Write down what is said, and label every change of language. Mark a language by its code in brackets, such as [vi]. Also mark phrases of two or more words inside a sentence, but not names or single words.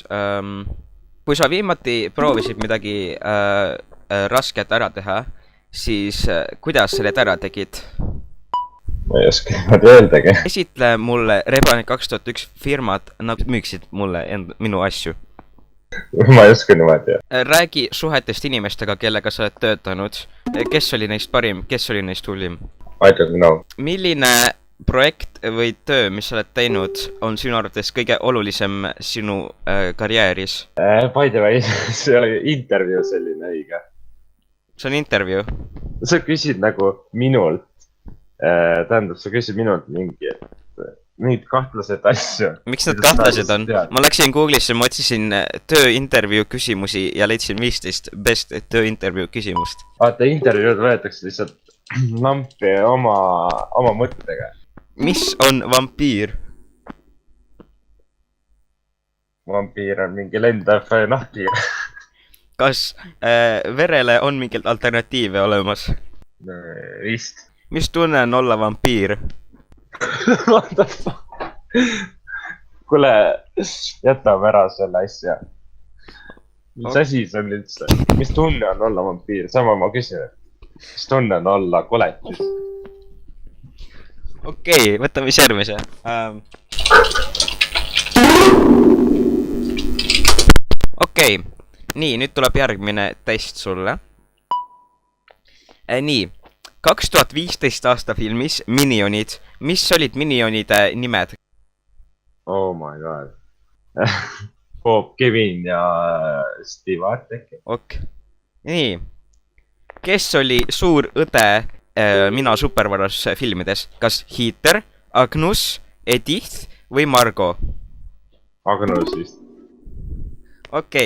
[et] Kui sa viimati proovisid midagi rasket ära teha, siis kuidas sa need ära tegid? Ma ei oska niimoodi öeldagi. Esitle mulle Rebane 2001 firmad, nagu müüksid mulle minu asju. Ma ei oska niimoodi. Räägi suhetest inimestega, kellega sa oled töötanud. Kes oli neist parim, kes oli neist hullim? [en] I don't know. [et] Milline projekt või töö, mis sa oled teinud, on sinu arvates kõige olulisem sinu karjääris? [en] By the way, [et] see oli intervjuu selline õige. See on intervjuu? Sa küsid nagu minult. Tähendab, sa küsid minult mingid kahtlased asju. Miks need kahtlased on? Ma läksin Google'isse, ma otsisin tööintervjuu küsimusi ja leidsin 15 best tööintervjuu küsimust. Vaata, intervjuud võetakse lihtsalt lampi oma mõttega. Mis on vampiir? Vampiir on mingi lendav nahkpiir. Kas verele on mingeid alternatiive olemas? Vist. Mis tunne on olla vampiir? [en] What the fuck? [et] Kuule, jätame ära selle asja. Mis asi see on üldse? Mis tunne on olla vampiir? Sama ma küsin. Mis tunne on olla koletis? Okei, võtame siis järgmise. Okei, nii, nüüd tuleb järgmine test sulle. Nii. 2015 aasta filmis Minionid. Mis olid Minionide nimed? [en] Oh my god. [et] Bob, Kevin ja Steve Artek. Ok. Nii. Kes oli suur õde Mina supervaras filmides? Kas Heather, Agnus, Edith või Margo? Agnus vist.